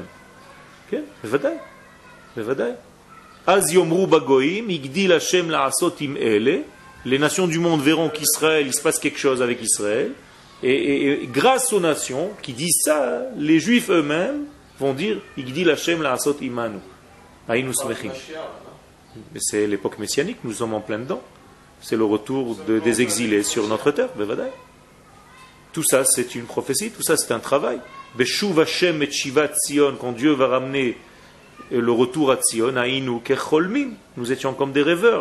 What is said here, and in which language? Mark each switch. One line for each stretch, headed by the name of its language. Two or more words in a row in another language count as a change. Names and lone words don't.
French: Okay? Les nations du monde verront qu'Israël, il se passe quelque chose avec Israël, et grâce aux nations qui disent ça, les Juifs eux-mêmes vont dire
Hebrew: הגדיל השם לעשות עמנו. היינו שמחים.
French: C'est l'époque messianique, nous sommes en plein dedans. C'est le retour des exilés sur notre terre. Tout ça, c'est une prophétie, tout ça, c'est un travail.
Hebrew: בשוב השם את שיבת ציון,
French: quand Dieu va ramener le retour à Tzion,
Hebrew: היינו כחולמים,
French: nous étions comme des rêveurs.